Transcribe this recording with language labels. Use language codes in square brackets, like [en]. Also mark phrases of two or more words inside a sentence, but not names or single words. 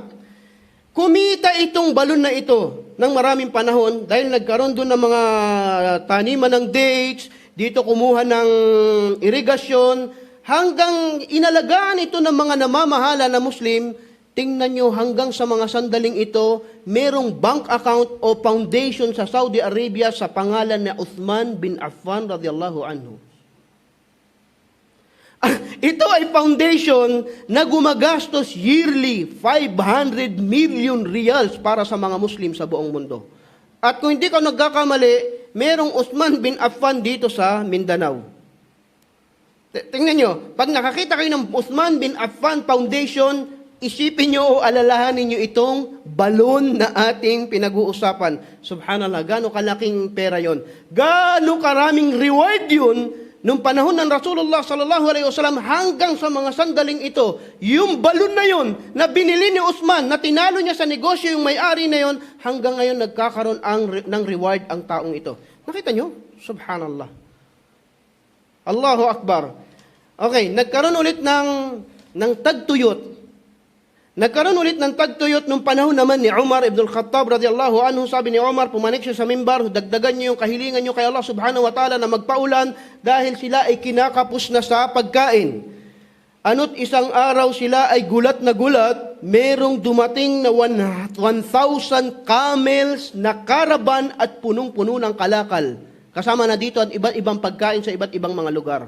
[tl] Kumita itong balon na ito ng maraming panahon dahil nagkaroon doon ng mga taniman ng dates, dito kumuha ng irigasyon, hanggang inalagaan ito ng mga namamahala na Muslim. Tingnan nyo, hanggang sa mga sandaling ito, merong [en] bank account [tl] o foundation sa Saudi Arabia sa pangalan ni Uthman bin Affan [ar] رضي الله عنه. [tl] Ito ay foundation na gumagastos yearly 500 [en] million riyals [tl] para sa mga Muslim sa buong mundo. At kung hindi ka nagkakamali, merong Uthman bin Affan dito sa Mindanao. Tingnan nyo, pag nakakita kayo ng Uthman bin Affan Foundation, isipin nyo o alalahanin nyo itong balon na ating pinag-uusapan. Subhanallah, gaano kalaking pera yon, gaano karaming reward yun nung panahon ng Rasulullah [ar] صلى الله عليه وسلم [tl] hanggang sa mga sandaling ito. Yung balon na yon na binili ni Uthman, na tinalo niya sa negosyo yung may-ari na yon, hanggang ngayon nagkakaroon ng reward ang taong ito. Nakita nyo? [ar] سبحان الله. الله أكبر. [tl] Okay, nagkaroon ulit ng tagtuyot. Nagkaroon ulit ng tagtuyot nung panahon naman ni Umar ibn al-Khattab [ar] رضي الله عنه. [tl] Sabi ni Umar, pumanik siya sa mimbar, dagdagan niyo yung kahilingan niyo kay Allah [ar] سبحانه وتعالى [tl] na magpaulan dahil sila ay kinakapos na sa pagkain. Ano't isang araw sila ay gulat na gulat, merong dumating na 1,000 camels na caravan at punong-puno ng kalakal. Kasama na dito at iba't ibang pagkain sa iba't ibang mga lugar.